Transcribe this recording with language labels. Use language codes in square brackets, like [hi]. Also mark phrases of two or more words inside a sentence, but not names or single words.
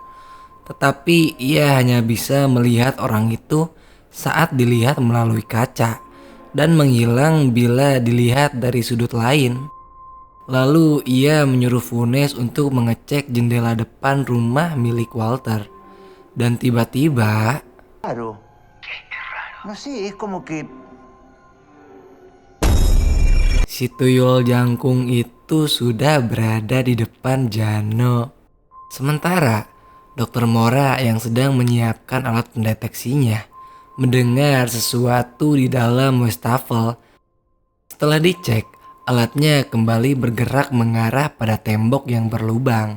[id] Tetapi ia hanya bisa melihat orang itu saat dilihat melalui kaca dan menghilang bila dilihat dari sudut lain. Lalu ia menyuruh Funes untuk mengecek jendela depan rumah milik Walter. Dan tiba-tiba, [es] Raro. No sé, es como que [id] si tuyul jangkung itu sudah berada di depan Jano. Sementara Dokter Mora yang sedang menyiapkan alat pendeteksinya mendengar sesuatu di dalam wastafel. Setelah dicek, alatnya kembali bergerak mengarah pada tembok yang berlubang.